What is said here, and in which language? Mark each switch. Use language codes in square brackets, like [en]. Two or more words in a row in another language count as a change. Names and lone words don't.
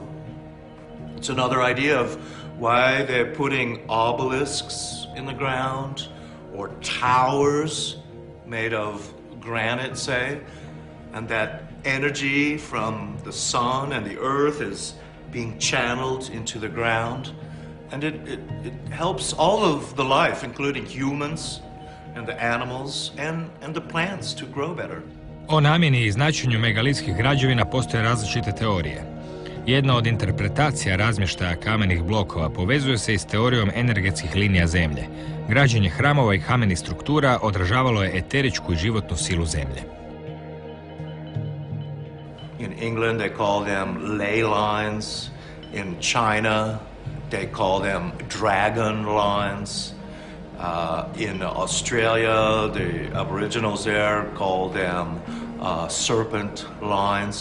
[en] It's another idea of why they're putting obelisks in the ground or towers made of granite, say, and that energy from the sun and the earth is being channeled into the ground. And it helps all of the life, including humans and the animals and the plants to grow better. [hr] O namjeni i značenju megalitskih građevina postoje različite teorije. Jedna od interpretacija razmještaja kamenih blokova povezuje se i s teorijom energetskih linija zemlje. Građenje hramova i kamenih struktura odražavalo je eteričku i životnu silu zemlje. [en] In England they call them ley lines. In China they call them dragon lines. In Australia, the Aboriginals there call them serpent lines.